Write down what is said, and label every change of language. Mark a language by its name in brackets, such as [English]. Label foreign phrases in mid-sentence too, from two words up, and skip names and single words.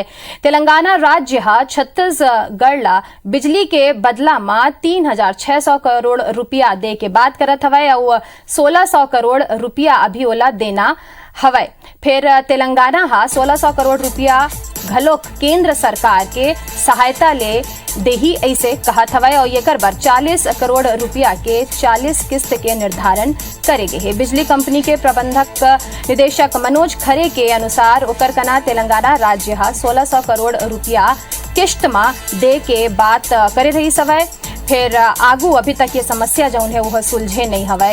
[Chhattisgarhi] तेलंगाना राज्य छत्तीसगढ़ ला बिजली के बदला में 3,600 करोड़ रुपया दे के बात करत हवे और 1,600 करोड़ रुपया अभी ओला देना हवे। फिर तेलंगाना 1,600 करोड़ रुपया घलोक केंद्र सरकार के सहायता ले देही ऐसे कहत हवे और ये कर 40 करोड़ रुपया के 40 किस्त के निर्धारण करेगे है। बिजली कंपनी के प्रबंधक निदेशक मनोज खरे के अनुसार ओकर कना तेलंगाना राज्य 1,600 करोड़ रुपया किस्त में दे के बात करे रही सवय। फिर आगू अभी तक ये समस्या जो है वह सुलझे नहीं हवे।